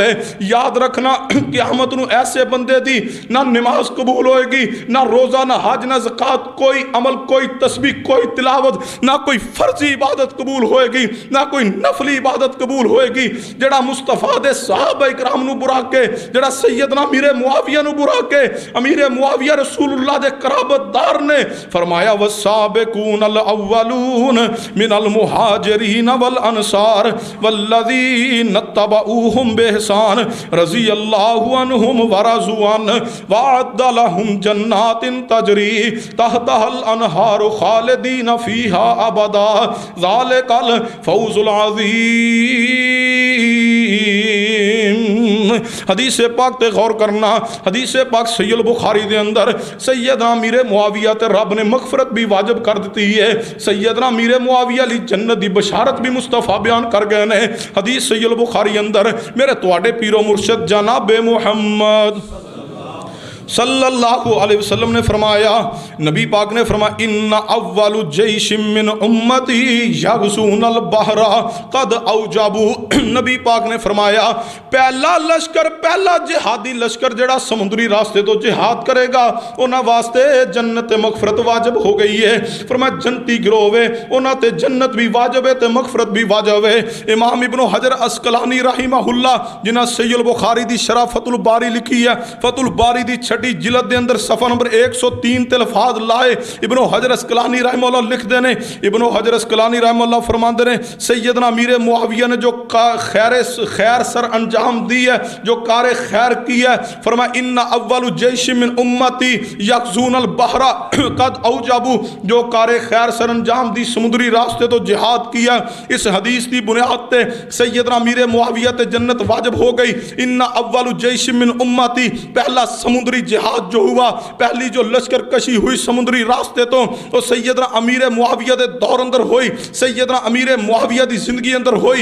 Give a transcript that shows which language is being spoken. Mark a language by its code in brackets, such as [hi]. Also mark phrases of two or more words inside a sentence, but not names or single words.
[pa] یاد رکھنا، قیامت نوں ایسے بندے دی نہ نماز قبول ہوئے گی، نہ روزہ، نہ حج، نہ زکات، کوئی عمل، کوئی تسبیح، کوئی تلاوت، نہ کوئی فرضی عبادت قبول ہوئے گی، نہ کوئی نفلی عبادت قبول ہوئے گی. جیہڑا مصطفیٰ دے صحابہ اکرام نوں برا کہے، جیہڑا سیدنا امیر معاویہ نوں برا کہے، امیر معاویہ رسول اللہ دے قرابتدار نے فرمایا, [ar] والسابقون الأولون من المهاجرين والأنصار والذين اتبعوهم بإحسان رضي الله عنهم ورضوا عنه وأعد لهم جنات تجري تحتها الأنهار خالدين فيها أبدا ذلك الفوز العظيم. [pa] حدیث پاک تے غور کرنا، حدیث پاک صحیح بخاری دے اندر سیدنا امیر معاویہ تے رب نے مغفرت بھی واجب کر دتی ہے. سیدنا امیر معاویہ لئی جنت کی بشارت بھی مصطفیٰ بیان کر گئے نے. حدیث صحیح بخاری اندر میرے تہاڈے پیرو مرشد جنابِ محمد [ar] صلى الله عليه وسلم [pa] نے فرمایا، نبی پاک نے فرمایا, [ar] إن أول جيش من أمتي يغزون البحر قد أوجبوا. [pa] نبی پاک نے فرمایا، پہلا لشکر، پہلا جہادی لشکر جیہڑا سمندری رستے توں جہاد کرے گا اوہناں واسطے جنت مغفرت واجب ہو گئی ہے. فرمایا جنتی گروہ وے اوہناں تے جنت بھی واجب ہے تے مغفرت بھی واجب ہے. امام ابن حجر عسقلانی رحمہ اللہ جنہاں صحیح بخاری دی شرح فتح الباری لکھی ہے، فتح الباری دی چھٹی جلد دے اندر صفحہ نمبر 103 تے الفاظ لائے ابن حجر اسقلانی [ar] رحمہ اللہ [pa] لکھ دے نے، ابن حجر اسقلانی [ar] رحمہ اللہ [pa] فرماندے نے سیدنا امیر معاویہ نے جو خیر سر انجام دی ہے، جو کار خیر کی ہے، فرمایا [ar] ان اول جیش من امتی یغزون البحر قد اوجبوا، [pa] جو کار خیر سر انجام دی سمندری راستے تو جہاد کیا۔ اس حدیث دی بنیاد تے سیدنا امیر معاویہ تے جنت واجب ہو گئی۔ [ar] ان اول جیش من امتی، [pa] پہلا سمندری جہاد جو ہوا، پہلی جو لشکر کشی ہوئی سمندری راستے تو وہ سیدنا امیر معاویہ دے دور اندر ہوئی، سیدنا امیر معاویہ دی زندگی اندر ہوئی۔